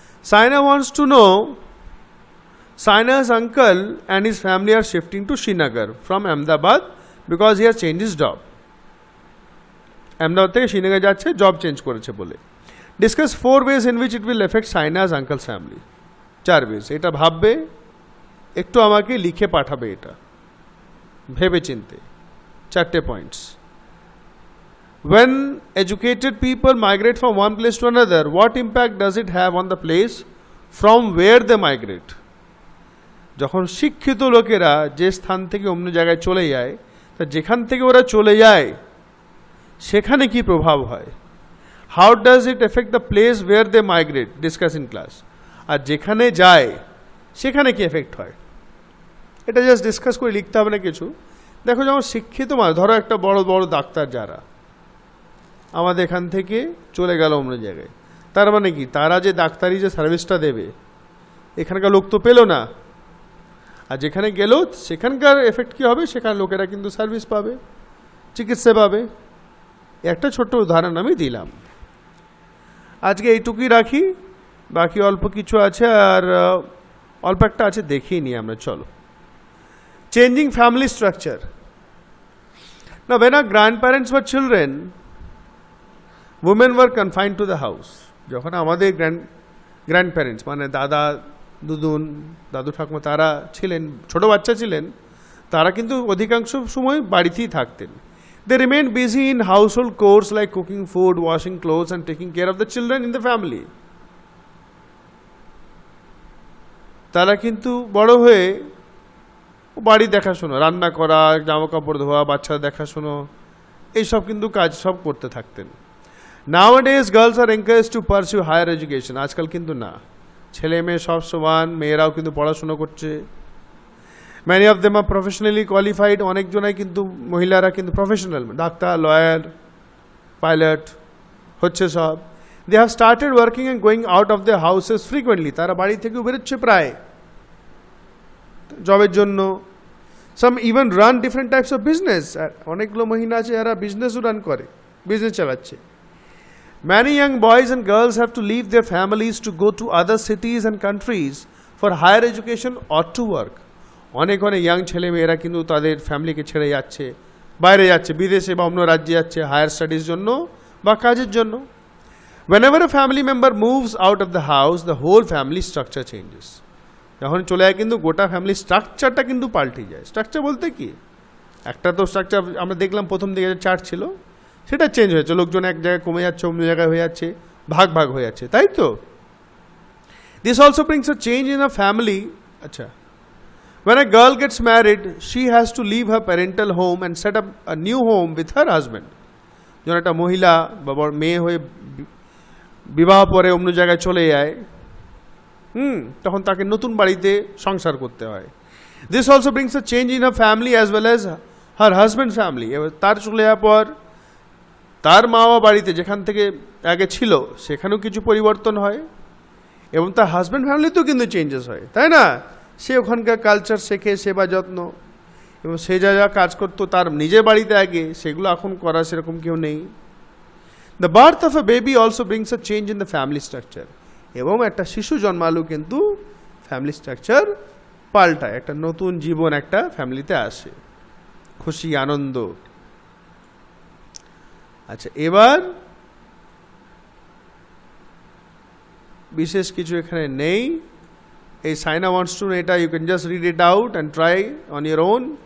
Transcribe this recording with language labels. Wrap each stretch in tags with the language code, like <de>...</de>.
<en>Saina wants to know, Saina's uncle and his family are shifting to Srinagar from Ahmedabad because he has changed his job.</en> <bn>Ahmedabad থেকে শ্রীনগর যাচ্ছে, job change করেছে বলে।</bn> <en>Discuss 4 ways in which it will affect Saina's uncle's family.</en> <bn>4 ways, এটা ভাববে, একটু আমাকে লিখে পাঠাবে, এটা ভেবে চিনতে 4টে points.</bn> <en>When educated people migrate from one place to another, what impact does it have on the place from where they migrate?</en> <bn>যখন শিক্ষিত লোকেরা যে স্থান থেকে অন্য জায়গায় চলে যায়, তা যেখান থেকে ওরা চলে যায় সেখানে কি প্রভাব হয়?</bn> <en>How does it affect the place where they migrate? Discuss in class.</en> <bn>আর যেখানে যায় সেখানে কি এফেক্ট হয়, এটা জাস্ট ডিসকাস করে লিখতে হবে না কিছু। দেখো, যখন শিক্ষিত মানুষ, ধরো একটা বড় বড় ডাক্তার যারা আমাদের এখান থেকে চলে গেল অন্য জায়গায়, তার মানে কি তারা যে ডাক্তারি যে সার্ভিসটা দেবে এখানকার লোক তো পেল না, আর যেখানে গেল সেখানকার এফেক্ট কী হবে? সেখানে লোকেরা কিন্তু সার্ভিস পাবে, চিকিৎসা পাবে। একটা ছোট্ট উদাহরণ আমি দিলাম। আজকে এইটুকুই রাখি, বাকি অল্প কিছু আছে, আর অল্প একটা আছে দেখিয়ে নিই আমরা, চলো।</bn> <en>Changing family structure. Now, when our grandparents were children, women were confined to the house.</en> <bn>যখন আমাদের গ্র্যান্ডপ্যারেন্টস মানে দাদা দুদুন দাদু ঠাকুমা তারা ছিলেন ছোট বাচ্চা ছিলেন, তারা কিন্তু অধিকাংশ সময় বাড়িতেই থাকতেন।</bn> <en>They remained busy in household chores like cooking food, washing clothes and taking care of the children in the family.</en> <bn>তারা কিন্তু বড় হয়ে বাড়ি দেখাশোনা, রান্না করা, জামা কাপড় ধোয়া, বাচ্চাদের দেখাশোনা, এইসব কিন্তু কাজ সব করতে থাকতেন।</bn> <en>Nowadays girls are encouraged to pursue higher education.</en> <bn>আজকাল কিন্তু না, ছেলে মেয়ে সব সমান, মেয়েরাও কিন্তু পড়াশোনা করছে।</bn> <en>Many of them are professionally qualified.</en> <bn>অনেক জনাই কিন্তু মহিলারা কিন্তু প্রফেশনাল, ডাক্তার, লয়ার, পাইলট হচ্ছে সব।</bn> <en>They have started working and going out of their houses frequently.</en> <bn>তারা বাড়ি থেকে বেরোচ্ছে প্রায় জবের জন্য।</bn> <en>Some even run different types of business.</en> <bn>অনেকগুলো মহিলা আছে যারা বিজনেসও রান করে, বিজনেস চালাচ্ছে।</bn> <en>Many young boys and girls have to leave their families to go to other cities and countries for higher education or to work.</en> <bn>অনেক অনেক young ছেলে মেয়েরা কিন্তু তাদের ফ্যামিলিকে ছেড়ে যাচ্ছে, বাইরে যাচ্ছে, বিদেশে বা অন্য রাজ্যে যাচ্ছে হায়ার স্টাডিজ জন্য বা কাজের জন্য।</bn> <en>Whenever a family member moves out of the house, the whole family structure changes.</en> <bn>যখন চলে যায় কিন্তু গোটা ফ্যামিলি স্ট্রাকচারটা কিন্তু পাল্টে যায়। স্ট্রাকচার বলতে কি, একটা তো স্ট্রাকচার আমরা দেখলাম প্রথম দিকে চার্ট ছিল, সেটা চেঞ্জ হয়েছে, লোকজন এক জায়গায় কমে যাচ্ছে, অন্য জায়গায় হয়ে যাচ্ছে, ভাগ ভাগ হয়ে যাচ্ছে, তাই তো।</bn> <en>This also brings a change in a family. আচ্ছা, when a girl gets married, she has to leave her parental home and set up a new home with her husband.</en> <bn>যখন একটা মহিলা বা মেয়ে হয়ে বিবাহ পরে অন্য জায়গায় চলে যায়, তখন তাকে নতুন বাড়িতে সংসার করতে হয়।</bn> <en>This also brings a change in her family as well as her husband's family.</en> <bn>এবার তার চলে যাওয়ার পর তার মা বাবা বাড়িতে যেখান থেকে আগে ছিল সেখানেও কিছু পরিবর্তন হয়, এবং তার হাজব্যান্ড ফ্যামিলিতেও কিন্তু চেঞ্জেস হয়, তাই না? সে ওখানকার কালচার শেখে, সেবা যত্ন, এবং সে যা যা কাজ করতো তার নিজের বাড়িতে আগে, সেগুলো এখন করা সেরকম কেউ নেই।</bn> <en>The birth of a baby also brings a change in the family structure.</en> <bn>এবং একটা শিশু জন্মালেও কিন্তু ফ্যামিলি স্ট্রাকচার পাল্টায়, একটা নতুন জীবন একটা ফ্যামিলিতে আসে, খুশি আনন্দ। আচ্ছা, এবার বিশেষ কিছু এখানে নেই, এই</bn> <en>Saina wants to, এটা you can just read it out and try on your own.</en>